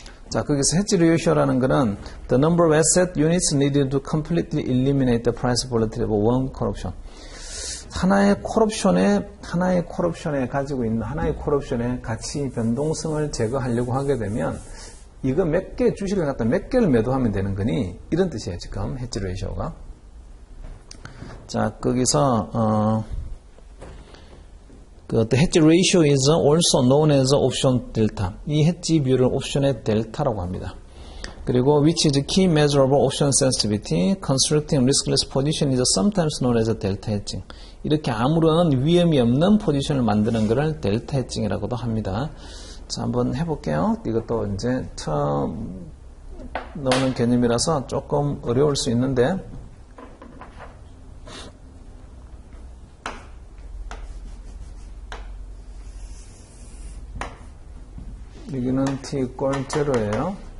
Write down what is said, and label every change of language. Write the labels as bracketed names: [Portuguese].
[Korean] 자, 거기서 [English] hedge ratio라는 거는 the number of asset units needed to completely eliminate the price volatility of one call option. [Korean] 하나의 콜옵션에 가지고 있는 하나의 콜옵션의 가치 변동성을 제거하려고 하게 되면 이거 몇 개 주식을 갖다 몇 개를 매도하면 되는 거니 이런 뜻이에요. 지금 hedge ratio가. 자, 거기서 [English] the hedge ratio is also known as option delta. [Korean] 이 hedge 비율을 옵션의 델타라고 합니다. 그리고 [English] which is a key measure of option sensitivity, constructing riskless position is sometimes known as delta hedging. [Korean] 이렇게 아무런 위험이 없는 포지션을 만드는 것을 델타 해칭이라고도 합니다. 자, 한번 해볼게요. 이것도 이제 처음 넣는 개념이라서 조금 어려울 수 있는데 여기는 t equal 0예요.